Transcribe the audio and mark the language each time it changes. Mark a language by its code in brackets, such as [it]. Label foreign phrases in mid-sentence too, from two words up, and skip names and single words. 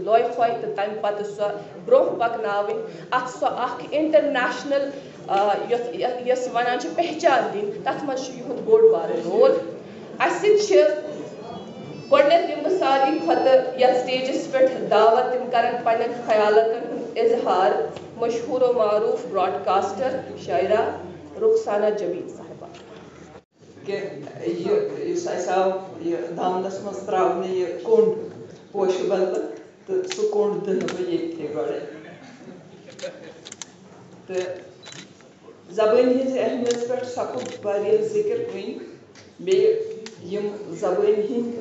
[ks] لوے پھوٚے تہٕ تمہِ پتہٕ سۄ برونٛہہ پکناوٕنۍ اتھ سۄ اکھ انٹرنیشنل یۄس ونان چھِ پہچان دِنۍ تتھ منٛز چھُ یِہُنٛد بوٚڑ بارٕ رول اسہِ سۭتۍ چھِ گۄڈٕنیتھ دِمہٕ بہٕ ساروی کھۄتہٕ یتھ سٹیجس پٮ۪ٹھ دعوت تِم کرن پننٮ۪ن خیالاتن ہُنٛد اظہار مشہوٗر و معروٗف براڈکاسٹر شاعرہ رخسانہ جمیل صاحبہ کہ یُس اَسہِ آو یہِ دامنس منٛز ترٛاونہٕ یہِ کوٚنٛڈ پوشہِ بدلہٕ تہٕ سُہ کوٚڑ دٕنہٕ بہٕ ییٚتھی گۄڈٕ تہٕ زبٲنۍ ہٕنٛز اہمیت پٮ۪ٹھ سپُد واریاہ ذِکر وٕنۍ بیٚیہِ یِم زبٲنۍ ہٕنٛدۍ